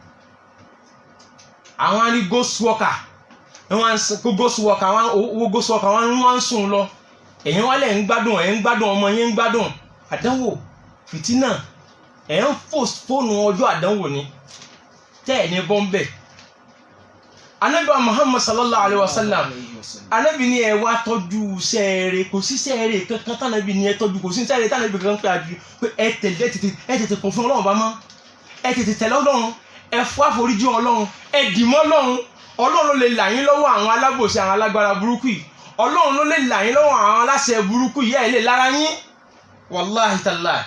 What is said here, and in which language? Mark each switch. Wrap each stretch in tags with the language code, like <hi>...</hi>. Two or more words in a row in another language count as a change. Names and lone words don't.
<yo>Àwọn arí</yo> <en>ghost worker</en> <yo>wọn ń sùn lọ ẹ̀yin wálẹ̀ ń gbádùn ọmọ yẹn ń gbádùn. Àdánwò fìtínà ẹ̀ ń fóònù ọjọ́ àdánwò ni tẹ́ ẹ̀ ní bọ́m̀bẹ̀. Ànábì Muhammad</yo> <ar>صلى الله عليه وسلم</ar> <yo>Ànábì ní ẹ wá tọ́jú sẹ́ẹ̀rẹ̀ kò sí sẹ́ẹ̀rẹ̀ kankan tánàbì ní ẹ tọ́jú kò sí sẹ́ẹ̀rẹ̀ tánàbì kankan pé àjú pé ẹ tètè kún fún Ọlọ́run bá mọ́ ẹ tètè tẹ̀lé Ọlọ́run ẹ fún àforíjì Ọlọ́run ẹ dìmọ́ Ọlọ́run ló lè là yín lọ́wọ́ àwọn alábòsí àwọn alágbára burúkú yìí Ọlọ́run ló lè là yín lọ́wọ́ àwọn aláṣẹ burúkú yìí ẹ lè lára yín</yo> <ar>والله تالله.</ar>